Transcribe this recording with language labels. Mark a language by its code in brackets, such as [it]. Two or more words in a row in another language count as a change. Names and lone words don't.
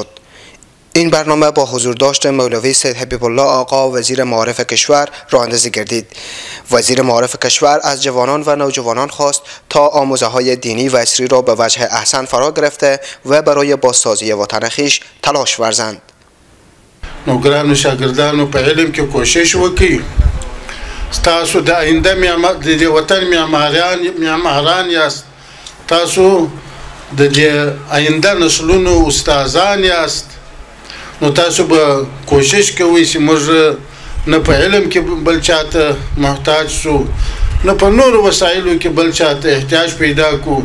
[fa] این برنامه با حضور داشت مولوی سید حبیب الله آقا وزیر معارف کشور راه اندازی گردید. وزیر معارف کشور از جوانان و نوجوانان خواست تا آموزه‌های دینی و عصری را به وجه احسن فرا گرفته و برای بازسازی وطن خویش تلاش ورزند. [ps] نوکران و شاگردانو په علم کې کوشش وکړي. تاسو د آینده د وطن معماران یاست. تاسو د آینده نسلونو استادان یاست. نو تاسو به کوشش کوئ چې موږ نه په علم کې بل چاته محتاج سو، نه په نورو وسایلو کې بل چاته احتیاج پیدا کو.